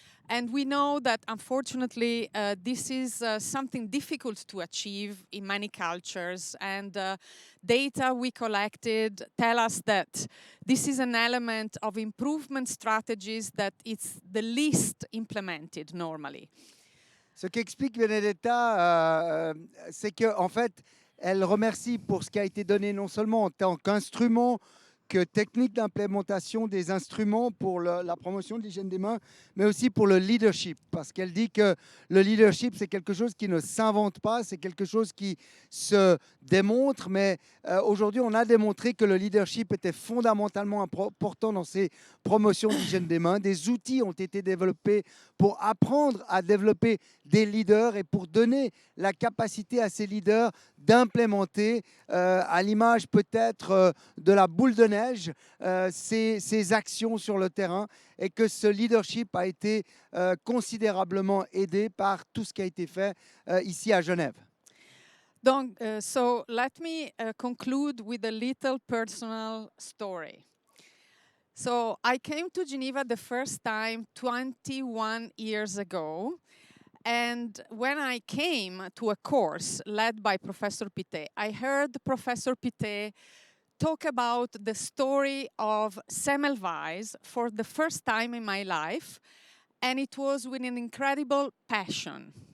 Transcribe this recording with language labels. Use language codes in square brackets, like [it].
[en] And we know that, unfortunately, this is something difficult to achieve in many cultures. And data we collected tell us that this is an element of improvement strategies that it's the least implemented normally. [fr] Ce qu'explique Benedetta, c'est qu'en fait, elle remercie pour ce qui a été donné non seulement en tant qu'instrument, que technique d'implémentation des instruments pour la promotion de l'hygiène des mains, mais aussi pour le leadership, parce qu'elle dit que le leadership, c'est quelque chose qui ne s'invente pas, c'est quelque chose qui se démontre, mais aujourd'hui, on a démontré que le leadership était fondamentalement important dans ces promotions d'hygiène des mains. Des outils ont été développés pour apprendre à développer des leaders et pour donner la capacité à ces leaders d'implémenter, à l'image peut-être de la boule de neige, ces actions sur le terrain, et que ce leadership a été considérablement aidé par tout ce qui a été fait ici à Genève. [en] Donc, so let me conclude with a little personal story. So I came to Geneva the first time 21 years ago. And when I came to a course led by Professor Pittet, I heard Professor Pittet talk about the story of Semmelweis for the first time in my life, and it was with an incredible passion.